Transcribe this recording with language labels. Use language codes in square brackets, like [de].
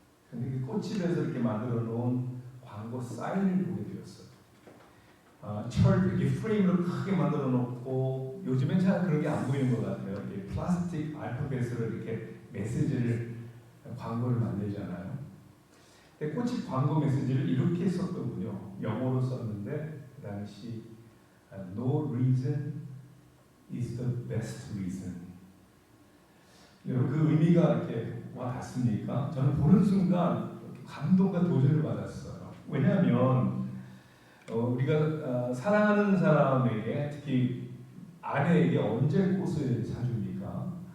[ko] 근데 그 꽃집에서 이렇게 만들어 놓은 광고 사인을 보게 되었어요. 이렇게 프레임으로 크게 만들어 놓고, 요즘엔 잘 그런 게 안 보이는 것 같아요. 이렇게 플라스틱 알파벳으로 이렇게 메시지를, 광고를 만들잖아요. 근데 꽃집 광고 메시지를 이렇게 썼더군요. 영어로 썼는데 그 당시 [en] No reason is the best reason. [ko] 여러분, 그 의미가 이렇게 와 닿습니까? 저는 보는 순간 감동과 도전을 받았어요. 왜냐하면 우리가 사랑하는 사람에게, 특히 아내에게 언제 꽃을 사줍니까?